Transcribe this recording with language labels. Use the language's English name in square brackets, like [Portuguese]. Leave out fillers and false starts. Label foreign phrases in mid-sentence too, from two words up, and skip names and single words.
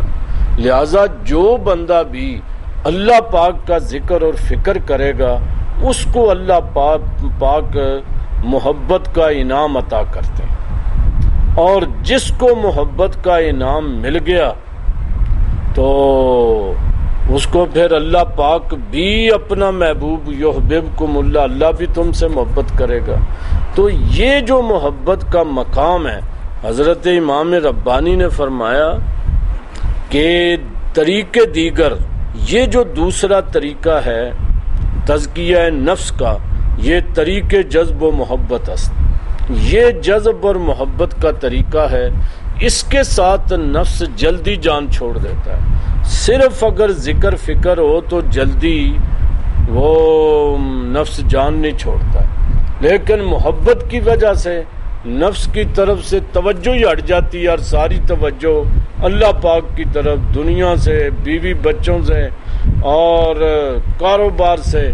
[Urdu] لہذا جو بندہ بھی اللہ پاک کا ذکر اور فکر کرے گا اس کو اللہ پاک محبت کا انعام عطا کرتے ہیں، اور جس کو محبت کا انعام مل گیا تو اس کو پھر اللہ پاک بھی اپنا محبوب [Arabic] یحببکم اللہ، [Urdu] اللہ بھی تم سے محبت کرے گا۔ تو یہ جو محبت کا مقام ہے، حضرت امام ربانی نے فرمایا کہ [Persian] طریقے دیگر، [Urdu] یہ جو دوسرا طریقہ ہے تزکیہ نفس کا، یہ [Persian] طریقے جذب و محبت است، [Urdu] یہ جذب اور محبت کا طریقہ ہے، اس کے ساتھ نفس جلدی جان چھوڑ دیتا ہے۔ صرف اگر ذکر فکر ہو تو جلدی وہ نفس جان نہیں چھوڑتا ہے، لیکن محبت کی وجہ سے نفس کی طرف سے توجہ ہی ہٹ جاتی ہے، اور ساری توجہ اللہ پاک کی طرف، دنیا سے، بیوی بچوں سے اور کاروبار سے۔